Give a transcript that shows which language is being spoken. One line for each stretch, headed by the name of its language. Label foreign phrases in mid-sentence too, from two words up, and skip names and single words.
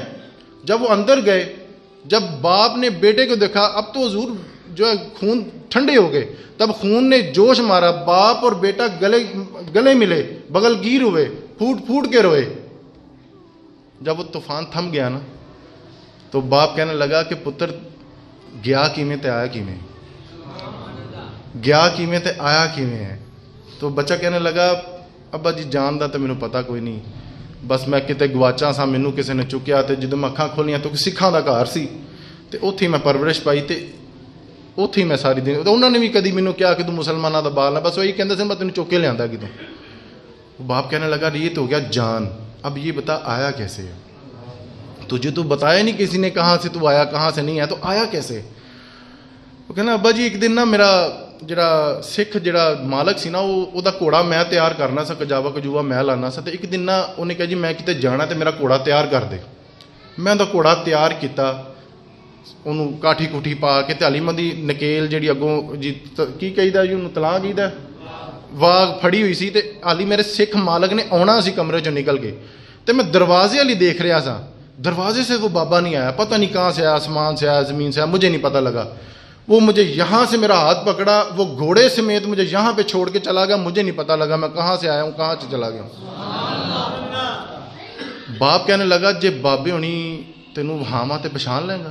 Urdu: جب وہ اندر گئے, جب باپ نے بیٹے کو دیکھا, اب تو حضور جو ہے خون ٹھنڈے ہو گئے, تب خون نے جوش مارا, باپ اور بیٹا گلے ملے, بغل گیر ہوئے, پھوٹ پھوٹ کے روئے. جب وہ طوفان تھم گیا نا تو باپ کہنے لگا کہ
Punjabi: پتر گیا کیویں تے آیا کیویں, گیا کیویں تے آیا کیویں ہے.
Urdu: تو بچہ کہنے لگا
Punjabi: ابا جی جان دا تے مینوں پتہ کوئی نہیں, بس میں کتے گواچا سا, مینوں کسے نے چکیا تے جدوں میں اکھاں کھولیاں تو سکھاں دا گھر سی تے اوتھے میں پرورش پائی تے اوتھے میں ساری دن.
Urdu: تو انہوں نے بھی
Punjabi: کدی مینوں کہا کہ تو مسلماناں دا بال ہے, بس وہی کہندے سن میں تینوں چوک کے لیاندا کتوں.
Urdu: باپ کہنے لگا یہ تو ہو گیا جان, اب یہ بتا آیا کیسے ہے؟ تجھے تو بتایا نہیں کسی نے کہاں سے تو آیا, کہاں سے نہیں آیا, تو آیا کیسے؟ وہ کہنا ابا جی ایک دن نا میرا
Punjabi: ਜਿਹੜਾ ਸਿੱਖ ਜਿਹੜਾ ਮਾਲਕ ਸੀ ਨਾ ਉਹਦਾ ਘੋੜਾ ਮੈਂ ਤਿਆਰ ਕਰਨਾ ਸੀ, ਕਜਾਵਾ ਕਜੂਵਾ ਮੈਂ ਲਾਣਾ ਸੀ। ਤੇ ਇੱਕ ਦਿਨ ਨਾ ਉਹਨੇ ਕਿਹਾ ਜੀ ਮੈਂ ਕਿਤੇ ਜਾਣਾ ਤੇ ਮੇਰਾ ਘੋੜਾ ਤਿਆਰ ਕਰ ਦੇ। ਮੈਂ ਉਹਦਾ ਘੋੜਾ ਤਿਆਰ ਕੀਤਾ, ਉਹਨੂੰ ਕਾਠੀ ਕੁੱਠੀ ਪਾ ਕੇ, ਤੇ ਹਾਲੀਮਾ ਦੀ ਨਕੇਲ ਜਿਹੜੀ ਅੱਗੋਂ ਜੀ ਕੀ ਕਹੀਦਾ ਜੀ ਉਹਨੂੰ, ਤਲਾਹ ਕਹੀਦਾ, ਵਾਗ ਫੜੀ ਹੋਈ ਸੀ। ਤੇ ਹਾਲੀ ਮੇਰੇ ਸਿੱਖ ਮਾਲਕ ਨੇ ਆਉਣਾ ਸੀ ਕਮਰੇ ਚੋਂ ਨਿਕਲ ਕੇ, ਤੇ ਮੈਂ ਦਰਵਾਜ਼ੇ ਵਾਲੀ ਦੇਖ ਰਿਹਾ ਸਾਂ।
Urdu: دروازے سے وہ بابا نہیں آیا، پتہ نہیں کہاں سے آیا، آسمان سے آیا، زمین سے آیا، مجھے نہیں پتہ لگا. وہ مجھے یہاں سے میرا ہاتھ پکڑا، وہ گھوڑے سمیت مجھے یہاں پہ چھوڑ کے چلا گیا، مجھے نہیں پتہ لگا میں کہاں سے آیا ہوں، کہاں سے چلا گیا ہوں. باپ کہنے لگا
Punjabi: ਜੇ ਬਾਬੇ ਹੋਣੀ ਤੈਨੂੰ ਵਹਾਂ ਤੇ ਪਛਾਣ ਲੈਂਗਾ।